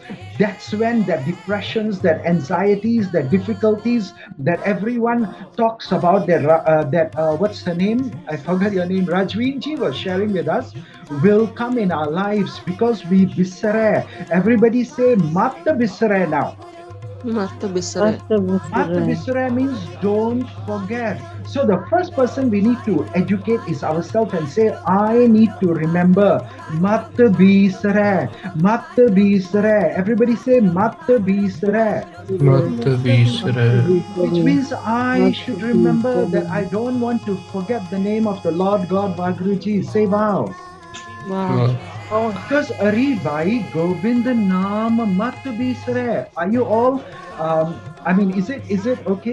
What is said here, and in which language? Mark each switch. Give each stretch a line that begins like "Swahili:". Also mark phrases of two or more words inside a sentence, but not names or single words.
English: That's when that depressions, that anxieties, that difficulties that everyone talks about, what's her name? I forgot your name. Rajwinji was sharing with us, will come in our lives because we bisare. Everybody say
Punjabi: Mata bisare
English: now.
Punjabi: Mata bisare. Mata bisare
English: means don't forget. So the first person we need to educate is ourselves and say, I need to remember.
Punjabi: Mata bisare. Mata bisare.
English: Everybody say
Punjabi: Mata bisare. Mata bisare.
English: Which means I should remember that I don't want to forget the name of the Lord God Waheguru Ji. Say wow. Wow.
Punjabi: Because Ari Bhai Gobind Naam Mat Bisare.
English: Are you all? I mean, is it okay?